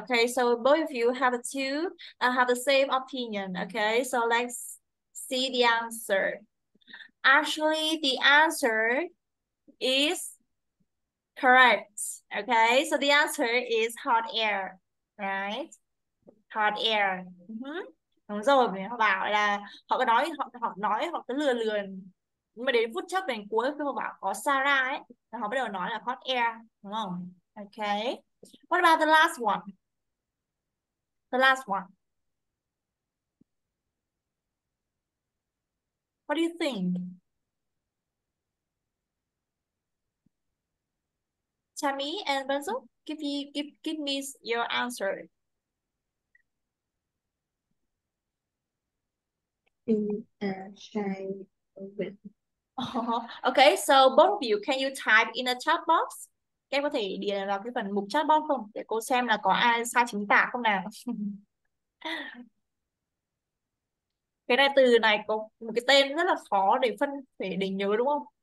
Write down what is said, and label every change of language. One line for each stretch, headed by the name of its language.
English: Okay, so both of you have have the same opinion. Okay, so let's see the answer. Actually, the answer is correct. Okay, so the answer is hot air, right? Hot air.
Vietnamese: Đúng rồi, vì họ bảo là họ có nói, họ cứ lừa lừa, nhưng mà đến phút chốc đến cuối khi họ bảo có Sarah ấy, là họ bắt đầu nói là hot air, đúng không?
English: Okay. What about the last one? The last one. What do you think? Tammy and Benzo, give me your answer. Shy oven. Okay, so both of you, can you type in a chat box?
Vietnamese: Các em có thể điền vào cái phần mục chat box không? Để cô xem là có ai sai chính tả không nào. Cái này, từ này có một cái tên rất là khó để nhớ, đúng không?